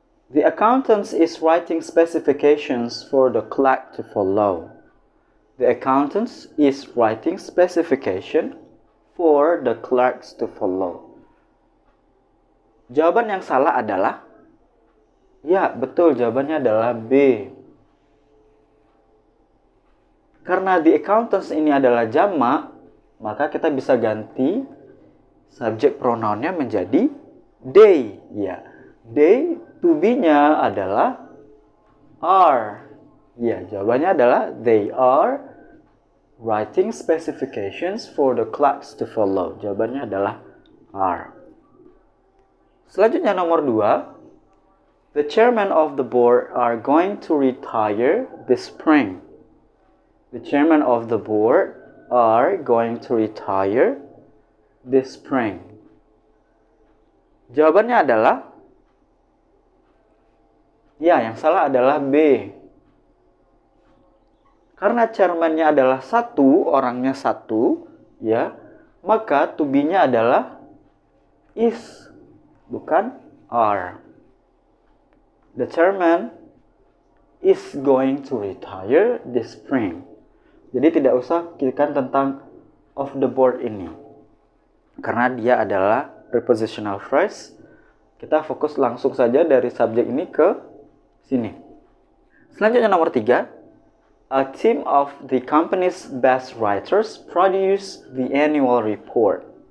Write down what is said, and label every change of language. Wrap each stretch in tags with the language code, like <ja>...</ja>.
<en>The accountant is writing specifications for the clerk to follow. The accountant is writing specification for the clerks to follow.</en> <id>Jawaban yang salah adalah, betul, jawabannya adalah B. Karena</id> <en>the accountants</en> <id>ini adalah jamak, maka kita bisa ganti subject pronounnya menjadi they. Ya, they, to be-nya adalah are. Ya, jawabannya adalah</id> <en>they are writing specifications for the clerks to follow.</en> <id>Jawabannya adalah are. Selanjutnya nomor 2.</id> <en>The chairman of the board are going to retire this spring. The chairman of the board are going to retire this spring.</en> <id>Jawabannya adalah, yang salah adalah B. Karena chairman-nya adalah orangnya satu, maka to be-nya adalah is, bukan are.</id> <en>The chairman is going to retire this spring.</en> <id>Jadi tidak usah pikirkan tentang</id> <en>of the board</en> <id>ini, karena dia adalah prepositional phrase. Kita fokus langsung saja dari subjek ini ke sini. Selanjutnya nomor 3.</id> <en>A team of the company's best writers produce the annual report.</en>